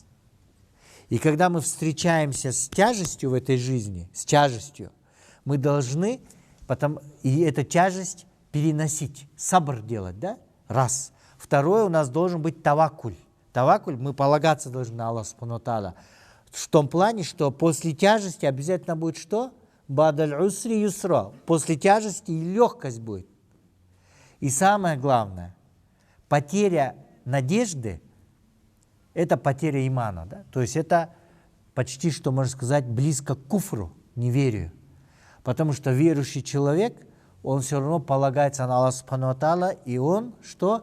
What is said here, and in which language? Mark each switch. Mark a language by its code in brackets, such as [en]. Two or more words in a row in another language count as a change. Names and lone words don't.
[ru] И когда мы встречаемся с тяжестью в этой жизни, с тяжестью, мы должны и эту тяжесть переносить, сабр делать, да? Раз. Второе, у нас должен быть таваккуль. Таваккуль, мы полагаться должны на Аллаха [ar] سبحانه وتعالى. [ru] В том плане, что после тяжести обязательно будет что? [ar] بعد العسر يسرا. [ru] После тяжести и легкость будет. И самое главное, потеря надежды – это потеря имана. Да? То есть это почти, что можно сказать, близко к куфру, неверию. Потому что верующий человек, он все равно полагается на Аллаха [ar] سبحانه وتعالى, [ru] и он что?